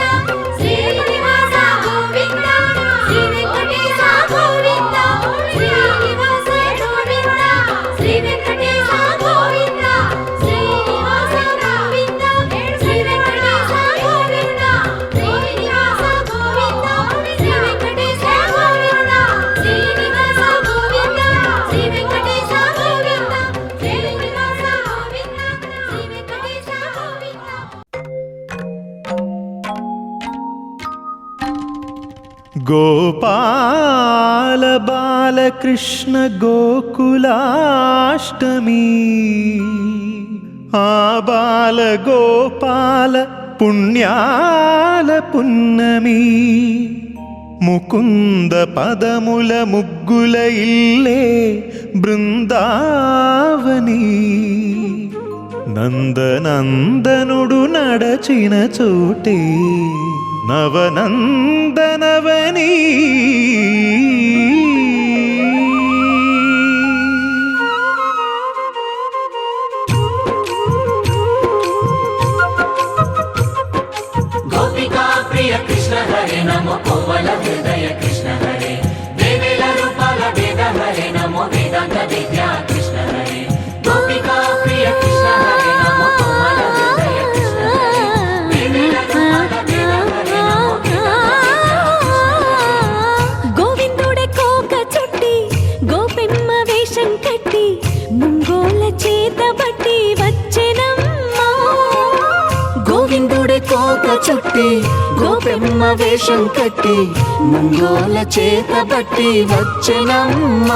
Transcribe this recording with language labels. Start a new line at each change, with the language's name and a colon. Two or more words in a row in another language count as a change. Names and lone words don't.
Telugu: శ్రీనివాస గోవింద శ్రీ వెంకటేశ గోవింద శ్రీనివాస గోవింద శ్రీ వెంకటేశ గోవింద శ్రీనివాస గోవింద శ్రీ వెంకటేశ గోవింద శ్రీనివాస గోవింద శ్రీ వెంకటేశ గోవింద శ్రీనివాస గోవింద శ్రీ వెంకటేశ గోవింద శ్రీనివాస గోవింద శ్రీ వెంకటేశ గోవింద గోపాల బాలకృష్ణ గోకులాష్టమి ఆబాల గోపాల పుణ్యాల పున్నమి ముకుంద పదముల ముగ్గుల ఇల్లే బృందావని నందనందనుడు నడచిన చోటే నవనందనవని
Sanskrit: गोपिका प्रिय कृष्ण हरे नमो कोमल हृदय कृष्ण हरे देवेल रूपाल वेद हरे नमो वेदांत विद्या कृष्ण हरे गोपिका प्रिय कृष्ण हरे नमो कोमल हृदय कृष्ण हरे देवेल रूपाल वेद हरे नमो वेदांत विद्या
Telugu: గోవిందుడే కోక చుట్టి గోపెమ్మ వేషం కట్టి ముంగోల చేత బట్టి వచ్చెనమ్మా గోవిందుడే కోక చుట్టి గోపెమ్మ వేషం కట్టి ముంగోల చేత బట్టి వచ్చెనమ్మా